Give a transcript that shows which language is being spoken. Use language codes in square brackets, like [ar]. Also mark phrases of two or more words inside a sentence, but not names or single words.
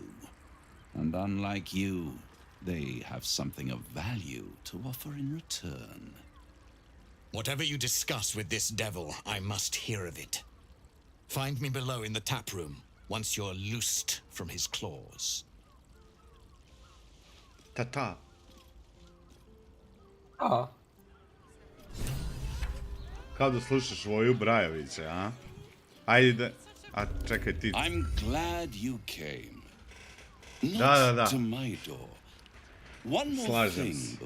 [en] And unlike you, they have something of value to offer in return. Whatever you discuss with this devil, I must hear of it. Find me below in the tap room, once you're loosed from his claws. Ta-ta. A. [sr] Kao da slušaš Voju Brajovića, a? Ajde, a čekaj ti. [en] I'm glad you came. [sr] Da. [en] Not to my door. One more [sr] Slažem [en] thing [sr] se.